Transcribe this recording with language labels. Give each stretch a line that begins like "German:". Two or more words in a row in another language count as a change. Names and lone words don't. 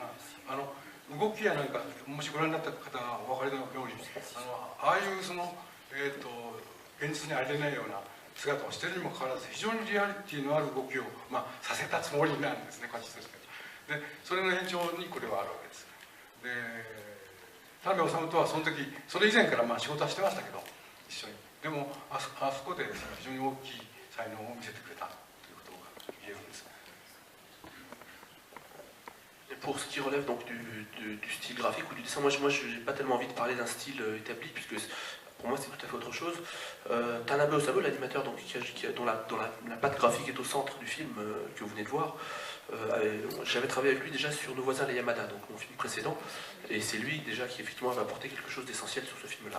Japanese: 動きやなんかもしご覧になった方はお分かりのように、ああいう現実にありえないような姿をしているにもかかわらず、非常にリアリティのある動きを、させたつもりなんですね、こっちとして。でそれの延長にこれはあるわけです。で田辺治とはその時、それ以前から仕事はしてましたけど一緒に、でもあそこで非常に大きい才能を見せてくれたということが言えるんです。
French: Pour ce qui relève donc du style graphique ou du dessin, moi je n'ai pas tellement envie de parler d'un style établi, puisque pour moi c'est tout à fait autre chose. Tanabe Osamu, l'animateur dont la patte graphique est au centre du film que vous venez de voir, j'avais travaillé avec lui déjà sur Nos voisins les Yamada, donc mon film précédent, et c'est lui déjà qui effectivement va apporter quelque chose d'essentiel sur ce film-là.